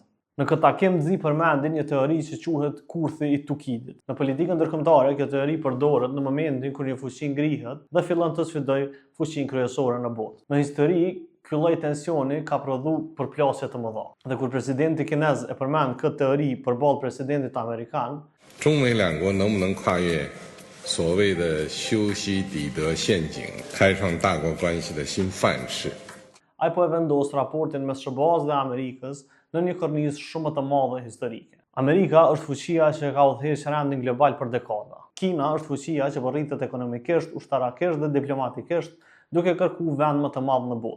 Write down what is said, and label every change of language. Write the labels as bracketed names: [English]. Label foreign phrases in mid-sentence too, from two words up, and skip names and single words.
[Albanian] Në këtë takim Xi përmendi një teori që quhet kurthi i Tukidit. Në politikën ndërkombëtare, kjo teori përdoret në momentin kur një fuqi ngrihet dhe fillon të sfidojë fuqinë kryesore në botë. Në histori, ky lloj tensioni ka prodhuar përplasje të mëdha. Dhe kur presidenti kinez e përmend këtë teori përballë presidentit amerikan, [Chinese] 中美两国能不能跨越所谓的修昔底德陷阱，开创大国关系的新范式？ [Albanian] ai po e vendos raportin mes SBA-s dhe Amerikës në një kornizë shumë të madhe historike. Amerika është fuqia që ka udhëhequr rendin global për dekada. Kina është fuqia që po rritet ekonomikisht, ushtarakisht dhe diplomatikisht, duke kërkuar vend më të madh në botë.